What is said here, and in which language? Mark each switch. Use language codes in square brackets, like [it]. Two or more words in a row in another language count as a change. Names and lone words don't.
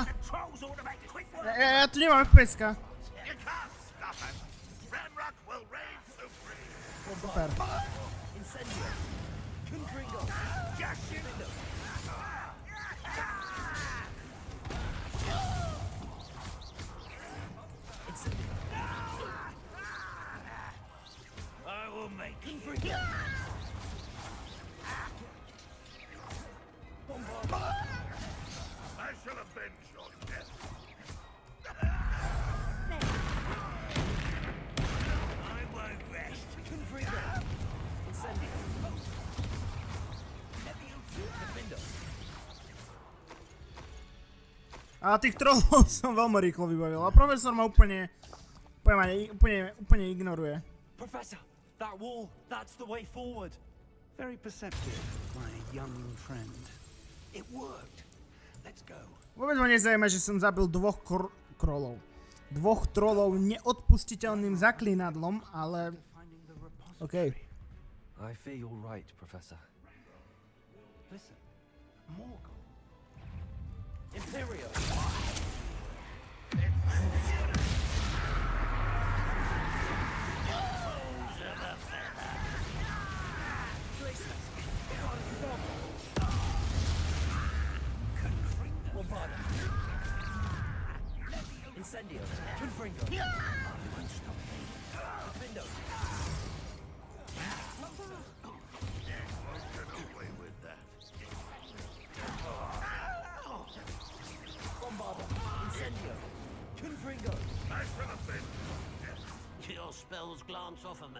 [en] trolls ought to make quick work. [sk] Ja tu nemám FPS-ka. [en] You can't stop him. Ranrock will reign supreme. Super. Incendio! Confringo! Just shoot them. Incendio! I will make Confringo! I shall avenge your death. I won't rest. Confringo! Incendio! Defendo! [sk] A tých trollov som veľmi rýchlo vybavil. A profesor ma úplne ignoruje. [en] Professor! That wall! That's the way forward! Very perceptive, my young friend. It worked. Let's go. [sk] Vôbec ma nezaujíma, že som zabil dvoch trollov neodpustiteľným zaklínadlom, ale... [en] OK. I fear you're right, Professor. Listen, Morgul. Imperio! Bombarda! Incendio! Confringo! Defendo! Away with that. Bombarda! Incendio! Confringo! I shall avenge your death. Your spells glance off of me.